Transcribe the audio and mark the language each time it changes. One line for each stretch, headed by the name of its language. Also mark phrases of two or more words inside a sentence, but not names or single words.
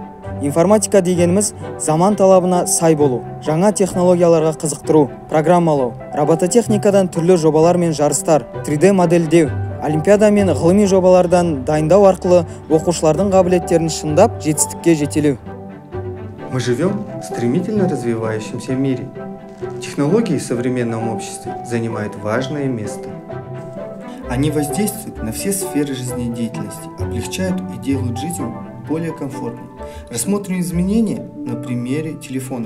Kazakh: Информатика дегеніміз заман талабына сай болу, жаңа технологияларға қызықтыру, программалау, робототехникадан түрлі жобалар мен жарыстар, 3D модельдеу, олимпиада мен ғылыми жобалардан дайындау арқылы оқушылардың қабілеттерін шыңдап, жетістікке жетелеу.
Russian: Мы живем в стремительно развивающемся мире. Технологии в современном обществе занимают важное место. Они воздействуют на все сферы жизнедеятельности, облегчают и делают жизнь более комфортной. Рассмотрим изменения на примере телефонов.